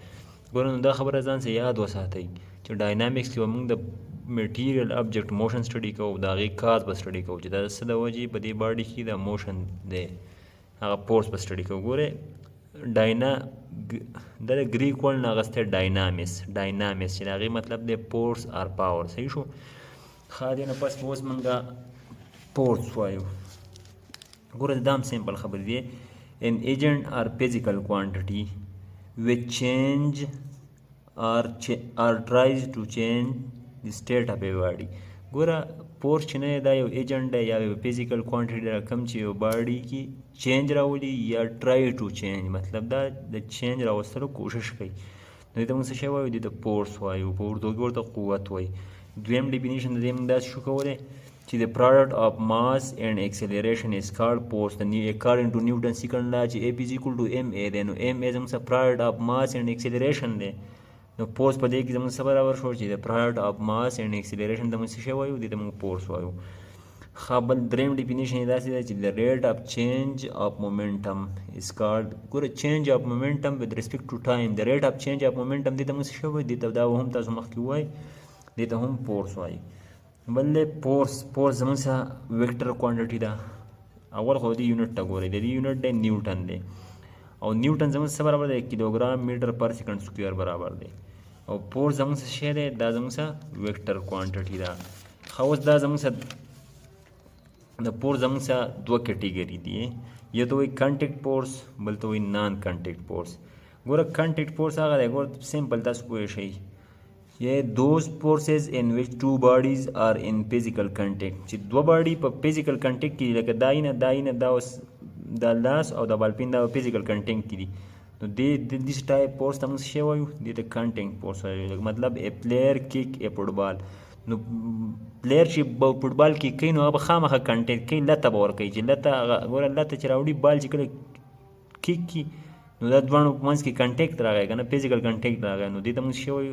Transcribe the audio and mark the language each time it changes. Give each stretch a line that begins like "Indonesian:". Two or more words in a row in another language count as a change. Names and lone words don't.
Pashto: ګوره نو دا خبره ځان سره یاد وساتئ چې ډاینامیکس کې به موږ د
English: material object motion study
Pashto: کوو، د هغې کاز به سټډي کوو چې د څه د وجې په دې باډي کې د موشن دی، هغه فورس به سټډي کوو. ګورئ دا د
English: Greek word
Pashto: نه اخیستی ډاینامیس چې د هغې مطلب دی
English: force or power.
Pashto: صحیح شو. ښه دې نه پس به اوس موږ فورس وایو. ګوره دا هم سمپل خبرې دی.
English: an agent or physical quantity which change or tries to change the state of a body.
Pashto: ګوره فورس چې نه دا یو ایجنټ دی یا یو
English: physical quantity
Pashto: دی کوم چې یو باډي کې چینج راولي یا
English: try to change,
Pashto: مطلب دا د چینج راوستلو کوشش کوي. نو دې ته موږ څه شی وایو؟ دې ته فورس وایو. په اردو کې ورته قوت وایي. دویم ډیفینیشن د دې موږ داسې شو کولی چې
English: the product of mass and acceleration is called force. According to Newton's second law چې F is equal to ma
Pashto: دی، نو ma زموږ سره
English: product of mass and acceleration دی.
Pashto: نو فورس په دې کې زموږ څه برابر شو چې
English: the product of mass and acceleration
Pashto: د موږ څه شی وایو؟ دې ته موږ فورس وایو. ښه بل دریم ډیفینیشن یې داسې دی چې
English: the rate of change of momentum is called. ګوره change of momentum with respect to time، the rate of change of momentum
Pashto: دې ته موږ څه شی وایو؟ دې ته دا هم تاسو مخکې وایي، دې ته هم فورس وایي. بل فورس زموږ سره
English: vector quantity
Pashto: ده. اول خو دې یونټ ته ګورئ، د دې یونټ دی نیوټن دی، او نیوټن زموږ څه برابر دی؟
English: kilogram meter per second square
Pashto: برابر دی. او فورس زموږ څه شی دی؟ دا زموږ سره
English: vector quantity
Pashto: ده. ښه اوس دا زموږ سره د فورس زموږ سره دوه کیټیګري دي، یو ته وایي
English: contact force,
Pashto: بل ته وایي
English: non contact force.
Pashto: ګوره
English: contact force
Pashto: هغه دی، ګوره سمپل تاسو پوه شئ،
English: those forces in which two bodies are in physical contact.
Pashto: چې دوه باډي په
English: physical contact
Pashto: کې دي، لکه دا اوس دا لاس او د بالپین دا فزیکل کنټیکټ کې دي. نو دې
English: type force
Pashto: ته موږ څه شی وایو؟ دې ته
English: contact force
Pashto: وایو. مطلب
English: a player kick a football,
Pashto: نو پلیر چې فوټبال کې کوي نو هغه به خامخا کنټیکټ کوي، لته به ورکوي چې لته ګوره لته چې راوړي بال چې کله کیک کي نو دا دواړو په منځ کې کنټیکټ راغی که نه،
English: physical contact
Pashto: راغی، نو دې ته موږ څه وایو؟